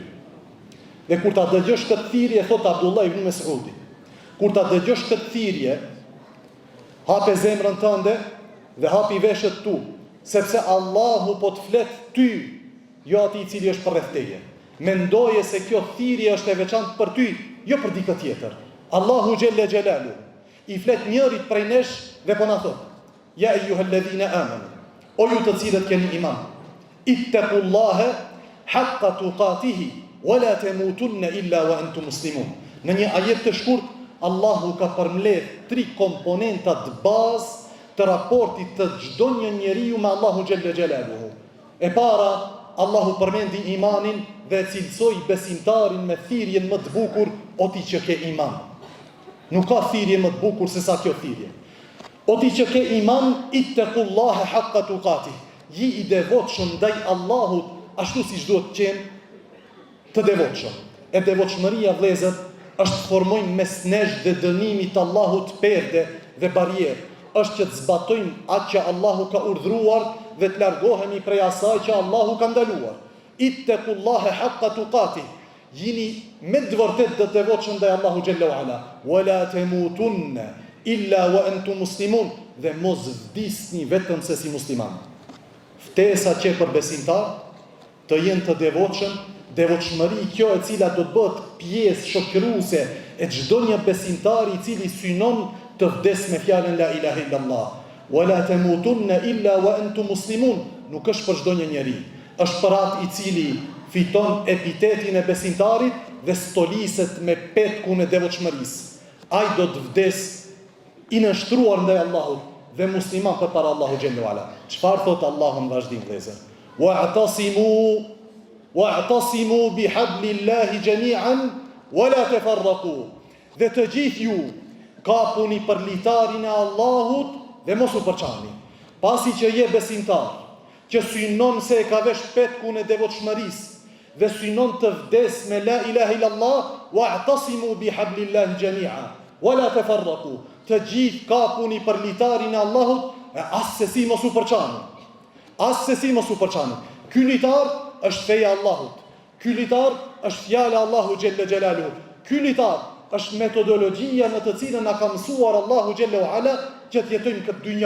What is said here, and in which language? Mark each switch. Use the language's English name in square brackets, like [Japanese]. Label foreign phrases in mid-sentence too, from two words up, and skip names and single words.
[Albanian] Dhe kur ta dëgjosh këtë thirrje, thot Abdullah ibn Mes'udi, kur ta dëgjosh këtë thirrje, hape zemrën tënde dhe hapi veshët tu, sepse Allahu po të flet ty, jo atij i cili është përreth teje. Mendoje se kjo thirrje është e veçantë për ty, jo për dikë tjetër. Allahu [Arabic] جل جلاله [Albanian] i flet njërit prej nesh dhe po na thot: [Arabic] يا أيها الذين آمنوا, [Albanian] o ju të cilët keni iman, [Arabic] اتقوا الله حق تقاته ولا تموتن إلا وأنتم مسلمون. [Albanian] Në një ajet të shkurt, Allahu ka përmbledh 3 komponenta të bazë të raportit të çdo një njeriu me Allahu [Arabic] جل جلاله. [Albanian] E para, Allahu përmendi imanin dhe cilësoi besimtarin me thirrjen më të bukur: o ti që ke iman. Nuk ka thirrje më të bukur se sa kjo thirrje. O ti që ke iman, [Arabic] اتقوا الله حق تقاته, [Albanian] ji i devotshëm ndaj Allahut ashtu siç duhet të qenë të devotshëm. E devotshmëria, vëllezër, është të formojmë mes nesh dhe dënimit të Allahut perde dhe barierë, është që të zbatojmë atë që Allahu ka urdhëruar dhe të largohemi prej asaj që Allahu ka ndaluar. [Arabic] اتقوا الله حق تقاته, [Albanian] jini me të vërtetë të devotshëm ndaj Allahu [Arabic] جل وعلا، ولا تموتن إلا وأنتم مسلمون, [Albanian] dhe mos vdisni vetëm se si musliman. Ftesa që për besimtar të jenë të devotshëm, devotshmëri kjo e cila do të bëhet pjesë shoqëruese e çdo një besimtari i cili synon të vdes me fjalën [Arabic] لا إله إلا الله. ولا تموتن إلا وأنتم مسلمون, [Albanian] nuk është për çdo një njeri, është për atë i cili fiton epitetin e besimtarit dhe stoliset me petkun e devotshmërisë. Ai do të vdes i nështruar ndaj Allahut dhe musliman përpara Allahu [Arabic] جل وعلا. [Albanian] Çfarë thot Allahu në vazhdim, vëllezër? [Arabic] واعتصموا بحبل الله جميعا ولا تفرقوا. [Albanian] Dhe të gjithë ju kapuni për litarin e Allahut dhe mos u përçani. Pasi që je besimtar, që synon se e ka vesh petkun e devotshmërisë dhe synon të vdes me [Arabic] لا إله إلا الله, واعتصموا بحبل الله جميعا ولا تفرقوا. [Albanian] Të gjithë kapuni për litarin e Allahut, e asesi mos u përçani. Asesi mos u përçani. Ky litar është feja e Allahut. Ky litar është fjala e Allahu [Arabic] جل جلاله. [Albanian] Ky litar është metodologjia në të cilën na ka mësuar Allahu [Arabic] جل وعلا [Albanian] që të jetojmë këtë dynjë.